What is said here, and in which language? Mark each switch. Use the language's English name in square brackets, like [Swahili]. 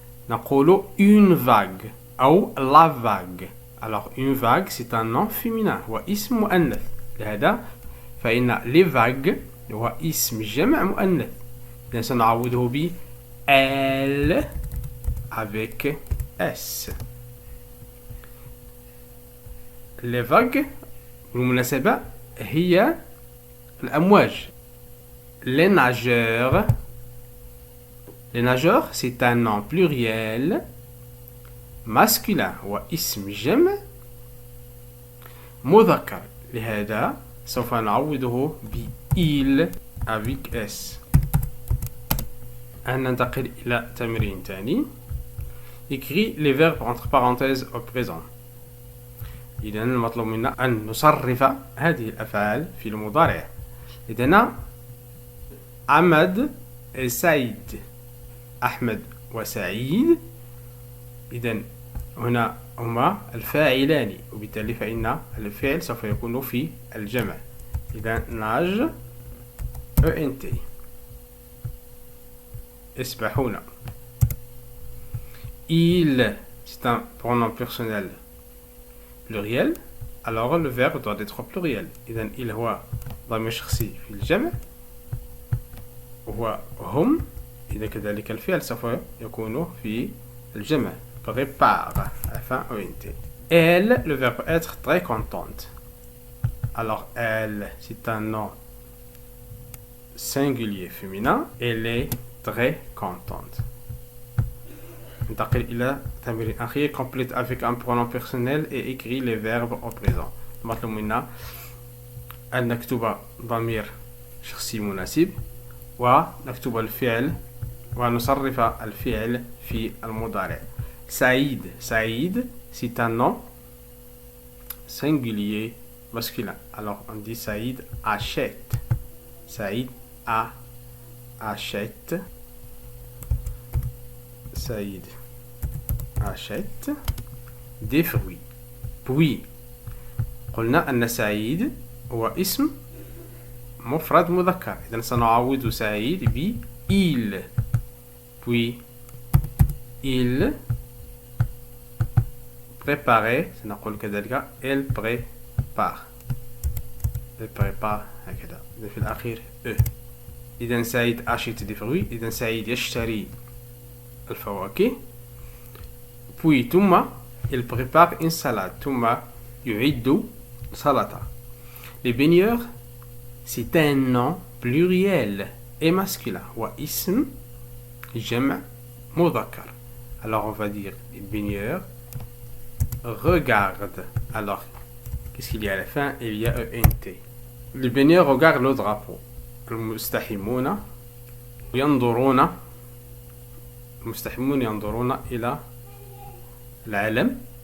[Arabic] نقول [French] une vague أو la vague. Alors une vague c'est un nom féminin [Arabic] هو اسم مؤنث، لهذا فإن les vagues هو اسم جمع مؤنث، إذن سنعوضه ب [French] elle avec s. [Arabic] les vagues بالمناسبة هي الأمواج. [French] les nageurs. Les nageurs c'est un nom pluriel masculin [Arabic] هو اسم جمع مذكر، لهذا سوف نعوضه ب [French] il avec s. [Arabic] ننتقل إلى تمرين ثاني. [French] Écris les verbes entre parenthèses au présent. [Arabic] إذن المطلوب منا أن نصرف هذه الأفعال في المضارع. إذن أحمد سعيد. أحمد وسعيد، إذن هنا هما الفاعلان، وبالتالي فإن الفعل سوف يكون في الجمع. إذن ناج ENT يسبحون. [French] Il, c'est un pronom personnel pluriel, alors le verbe doit être pluriel. [Arabic] إذن il هو ضمير شخصي في الجمع، وهو هم، إذا كذلك الفعل سوف يكون في الجمع. [French] Prépare, enfin ENT. Elle, le verbe être très contente. Alors elle, c'est un nom singulier féminin. Elle est très contente. [Arabic] ننتقل إلى تمرين أخير. [French] Complète avec un pronom personnel et écrit les verbes au présent. [Arabic] المطلوب منا أن نكتب ضمير شخصي مناسب ونكتب الفعل ونصرف الفعل في المضارع. سعيد. [French] سعيد c'est un nom singulier masculin. Alors on dit Saïd achète. Saïd achète. Saïd achète des fruits. [Arabic] Puis قلنا أن سعيد هو اسم مفرد مذكر، إذن سنعوض سعيد ب [French] il. Puis il préparait، [Arabic] سنقول كذلك [French] elle prépare. elle prépare [Arabic] هكذا، في الأخير [French] e. إذا سعيد achète des fruits. [Arabic] إذا سعيد يشتري الفواكه. [French] puis ثم il prépare une salade. [Arabic] ثم يعد سلطة. [French] les baigneurs c'est un nom pluriel et masculin [Arabic] واسم جمع مذكر. [French] alors on va dire les baigneurs regardent. alors qu'est-ce qu'il y a à la fin? Il y a ENT. les baigneurs regardent le drapeau. [Arabic] المستحمون ينظرون إلى العلم.